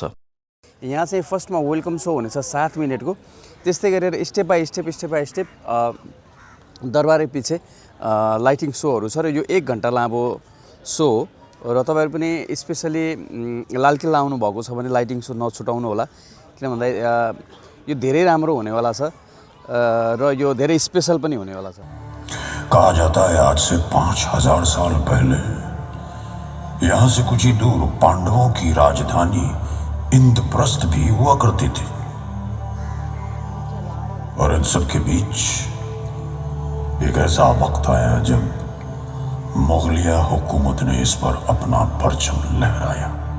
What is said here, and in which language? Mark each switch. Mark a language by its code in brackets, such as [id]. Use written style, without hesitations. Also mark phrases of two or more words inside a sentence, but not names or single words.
[ne] यहाँ चाहिँ फर्स्टमा [en] welcome show [ne] हुनेछ 7 मिनटको, त्यस्तै गरेर [en] step by step [ne] दरबारै पछि [en] lighting showहरू [ne] छ र यो 1 घन्टा लामो सो हो र तपाईँहरू पनि स्पेसली लालकिल्ला आउनुभएको छ भने [en] lighting show [ne] नछुटाउनु होला, किन भन्दा यो धेरै राम्रो हुनेवाला छ र यो धेरै स्पेसल पनि हुनेवाला छ। [hi] कहा जाता है आज से 5000 साल पहले यहाँ से कुछ ही दूर पांडवों की राजधानी इंद्रप्रस्थ भी हुआ करती थी और इन सब के बीच एक ऐसा वक्त आया जब मुगलिया हुकूमत ने इस पर अपना परचम लहराया।